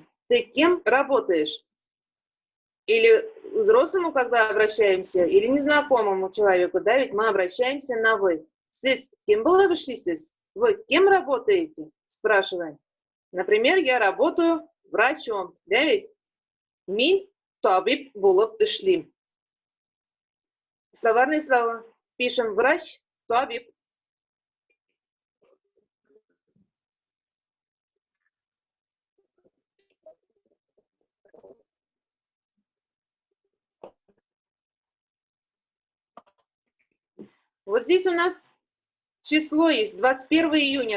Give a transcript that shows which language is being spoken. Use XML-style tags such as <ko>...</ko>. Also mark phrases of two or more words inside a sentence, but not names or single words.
<ru>Ты кем работаешь? Или взрослому, когда обращаемся, или незнакомому человеку, да, ведь мы обращаемся на вы.</ru> <tt>Сис, кем было вышисесь?</tt> <ru>Вы кем работаете? Спрашиваем. Например, я работаю врачом, да, ведь?</ru> <tt>Мин табиб булып эшлим.</tt> <ru>Словарные слова пишем: врач, табиб. Вот здесь у нас число есть, 21 июня.</ru>